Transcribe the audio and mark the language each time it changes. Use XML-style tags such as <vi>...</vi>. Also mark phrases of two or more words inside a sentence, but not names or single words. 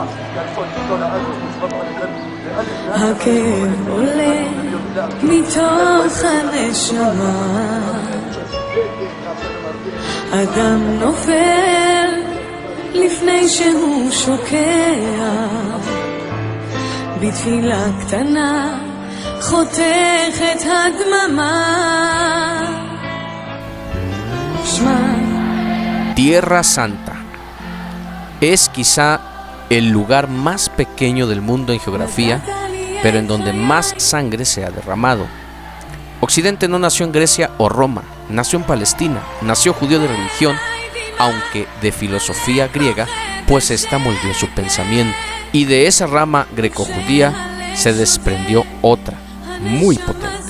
<he>הכאב עולה מתוך הנשמה, אדם נופל לפני שהוא שוקע, בתפילה קטנה חותך את הדממה. שמע</he> <es>Tierra Santa es quizá el lugar más pequeño del mundo en geografía, pero en donde más sangre se ha derramado. Occidente no nació en Grecia o Roma, nació en Palestina, nació judío de religión, aunque de filosofía griega, pues esta moldeó su pensamiento, y de esa rama greco-judía se desprendió otra, muy potente.</es>